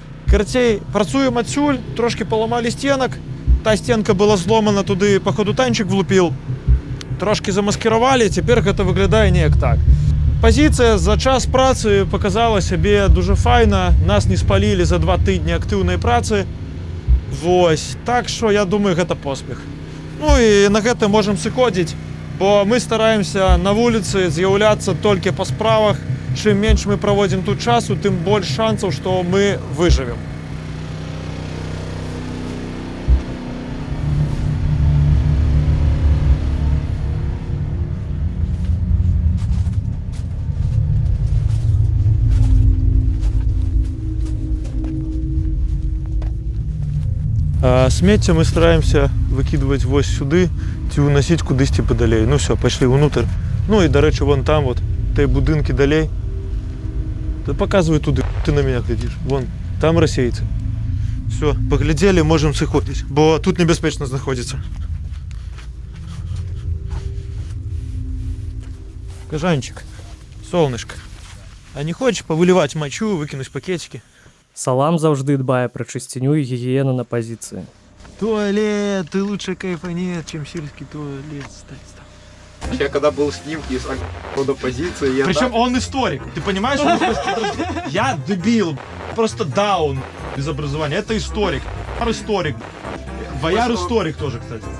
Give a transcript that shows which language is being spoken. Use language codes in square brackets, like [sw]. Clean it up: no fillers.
[uk] Короче, працюємо отсюль, трошки поламали стінок. Та стінка була зломана, туди, походу, танчик влупив. Трошки замаскировали, тепер це виглядає ніяк так. Позиція за час праці показала себе дуже файно. Нас не спалили за 2 тижні активної праці. Ось. Так що, я думаю, це поспіх. [be] Ну і на гэта можам сыходзіць, бо мы стараемся на вуліцы з'яўляцца толькі па справах. Чым менш мы праводзім тут часу, тым больш шансаў, што мы выжывем. А смецце мы стараемся выкидывать вось сюды ці уносіць кудысьці падалей. [ru] Ну все, пошли внутрь. [be] Ну і, дарэчы, вон там вот те будынкі далей. [ru] Да показывай туды, ты на меня глядишь. [be] Вон, там расейцы. [ru] Все, поглядели, [be] можем сыходзіць, бо тут небяспечна знаходзіцца. [ru] Кажанчик, солнышко, а не хочешь повыливать мочу, выкинуть пакетики? [be] Салам заўжды дбае пра чысціню і гігіену на пазіцыі. [ru] Туалет, ты лучше кайфанет, чем сельский туалет. Стань. Я когда был с ним из хода позиции, я Причем он историк, ты понимаешь? Я дебил, просто даун без образования. Это историк, историк. Бояр историк тоже, кстати.